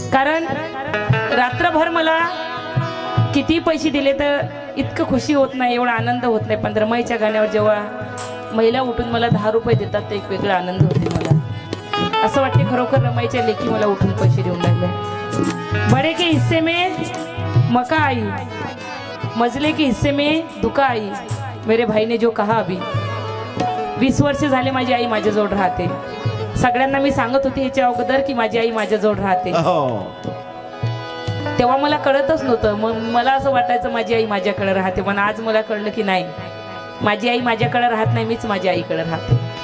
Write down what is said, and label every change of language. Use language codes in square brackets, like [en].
[mr] कारण रात्रभर मला किती पैसे दिले तर इतकं खुशी होत नाही, एवढा आनंद होत नाही. पण रमाईच्या गाण्यावर जेव्हा महिला उठून मला 10 रुपये देतात तर एक वेगळा आनंद होते मला. असं वाटते खरोखर रमाईच्या लेखी मला उठून पैसे देऊन लागले. [hi] बड़े के हिस्से में मका आई, मजले के हिस्से में दुका आई. मेरे भाई ने जो कहा अभी, [mr] 20 वर्ष झाले माझी आई माझ्याजवळ राहते. सगळ्यांना मी सांगत होती याच्या अगोदर की माझी आई माझ्याजवळ राहते. तेव्हा मला कळतच नव्हतं. मग मला असं वाटायचं माझी आई माझ्याकडे राहते. पण आज मला कळलं की नाही, माझी आई माझ्याकडे राहत नाही, मीच माझ्या आईकडे राहते.